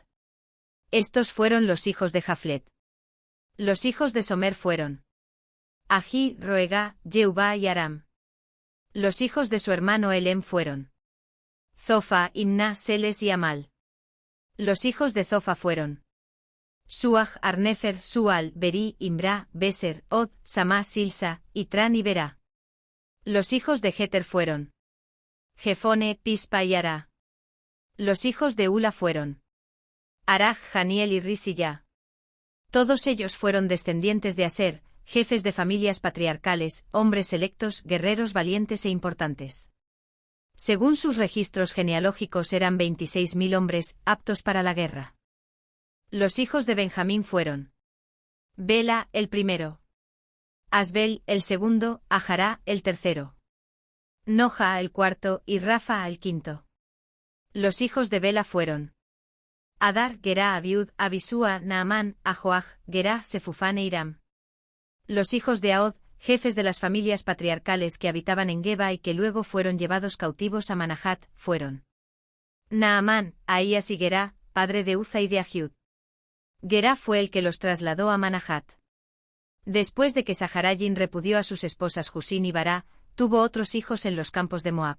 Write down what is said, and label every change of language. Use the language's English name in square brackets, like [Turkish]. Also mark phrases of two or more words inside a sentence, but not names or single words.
[Spanish] Estos fueron los hijos de Jaflet. Los hijos de Somer fueron Ají, Roegá, Yeubá y Aram. Los hijos de su hermano Elem fueron Zofa, Imná, Seles y Amal. Los hijos de Zofa fueron Suaj, Arnefer, Sual, Berí, Imbrá, Beser, Od, Samá, Silsa, Itrán y Berá. Los hijos de Jeter fueron Jefone, Pispa y Ará. Los hijos de Ula fueron Araj, Janiel y Risilla. Todos ellos fueron descendientes de Aser, jefes de familias patriarcales, hombres selectos, guerreros valientes e importantes. Según sus registros genealógicos eran 26.000 hombres, aptos para la guerra. Los hijos de Benjamín fueron: Bela, el primero; Asbel, el segundo; Ajará, el tercero; Noja, el cuarto; y Rafa, el quinto. Los hijos de Bela fueron: Adar, Gerá, Abiud, Abisúa, Naamán, Ajoaj, Gerá, Sefufán e Iram. Los hijos de Ahod, jefes de las familias patriarcales que habitaban en Geba y que luego fueron llevados cautivos a Manahat, fueron: Naamán, Ahías y Gerá, padre de Uza y de Ahiud. Gerá fue el que los trasladó a Manahat. Después de que Saharayín repudió a sus esposas Husín y Bará, tuvo otros hijos en los campos de Moab.